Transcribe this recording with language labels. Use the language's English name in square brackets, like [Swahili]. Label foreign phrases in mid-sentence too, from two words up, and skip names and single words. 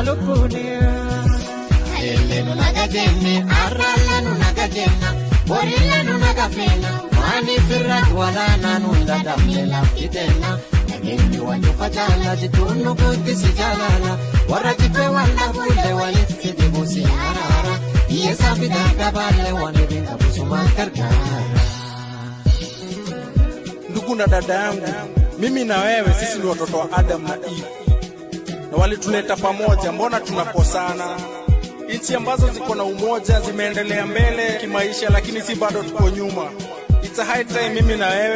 [Oromo] lubbuuni kaleellenu naga jenne arraallenu naga jenna boriillenu naga feena maaniif irratti walaanaan hunda dhabne laftitenna nageenyi waan cufa jaala jidduun nu guuttisi jaalala warra jibbee wal dhabuullee walitti dibuusi araara hiyyeessaa fidaan dabaallee waan ebiin qabusumaan gargaara. [Swahili] Ndugu na dada yangu, mimi na wewe sisi ni watoto wa Adam na Eve. Na walituleta pamoja, mbona tunakosana? Nchi ambazo ziko na umoja zimeendelea mbele kimaisha, lakini si bado tuko nyuma. [English] It's a high time [Swahili] mimi na wewe